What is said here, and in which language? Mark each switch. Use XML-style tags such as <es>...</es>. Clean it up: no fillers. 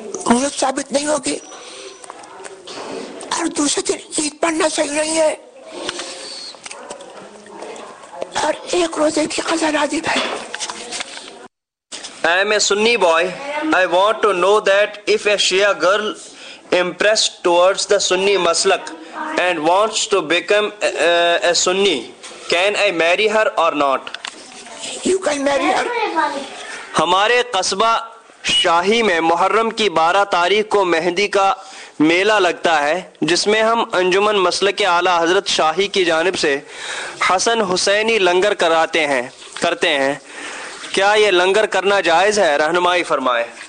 <ur>رویت ثابت نہیں ہوگی، اور دوسرے دن عید پڑھنا صحیح نہیں ہے، اور ایک روزے کی قضا لازم ہے۔</ur> <en>I am a Sunni boy. I want to know that if a Shia girl impressed towards the Sunni maslak and wants to become a Sunni, can I marry her or not? You can marry her.</en> <ur>ہمارے قصبہ شاہی میں محرم کی 12 تاریخ کو مہندی کا میلہ لگتا ہے، جس میں ہم انجمن مسلک اعلیٰ حضرت شاہی کی جانب سے حسن حسینی لنگر کرتے ہیں، کیا یہ لنگر کرنا جائز ہے؟ رہنمائی فرمائے۔</ur>